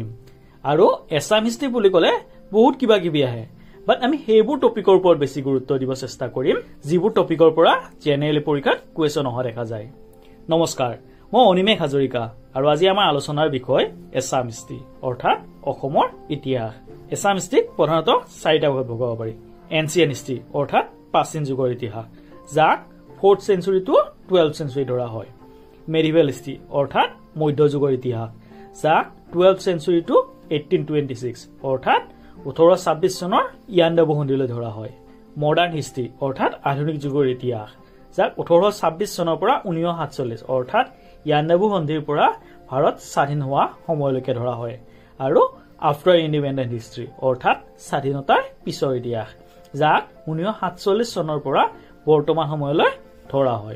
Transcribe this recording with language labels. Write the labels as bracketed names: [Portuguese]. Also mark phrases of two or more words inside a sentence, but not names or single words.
[Assamese] আৰু [English] Assam history [Assamese] বুলি ক'লে বহুত কিবা কিবি আহে, বাট আমি সেইবোৰ টপিকৰ ওপৰত বেছি গুৰুত্ব দিব চেষ্টা কৰিম, যিবোৰ টপিকৰ পৰা জেনেৰেলি পৰীক্ষাত কুৱেশ্যন অহা দেখা যায়। নমস্কাৰ, মই অনিমেষ হাজৰিকা আৰু আজি আমাৰ আলোচনাৰ বিষয় [English] Assam history [Assamese] অৰ্থাৎ অসমৰ ইতিহাস। এছাম হিষ্ট্ৰীক প্ৰধানতঃ চাৰিটা ভাগত ভগাব পাৰি। [English] ancient history [Assamese] অৰ্থাৎ প্ৰাচীন যুগৰ ইতিহাস, যাক [English] 4th century to 12th century [Assamese] ধৰা হয়। [English] medieval history [Assamese] অৰ্থাৎ মধ্যযুগৰ ইতিহাস, যাক [English] 12th century to 1826 [Assamese] অৰ্থাৎ 1826 চনৰ ইয়াণ্ডাবু সন্ধিলৈ ধৰা হয়। [English] modern history [Assamese] অৰ্থাৎ আধুনিক যুগৰ ইতিহাস, যাক 1826 চনৰ পৰা 1947 অৰ্থাৎ ইয়াণ্ডাবু সন্ধিৰ পৰা ভাৰত স্বাধীন হোৱা সময়লৈকে ধৰা হয়। আৰু [English] after independent history [Assamese] অৰ্থাৎ স্বাধীনতাৰ পিছৰ ইতিহাস, যাক 1947 চনৰ পৰা বৰ্তমান সময়লৈ ধৰা হয়।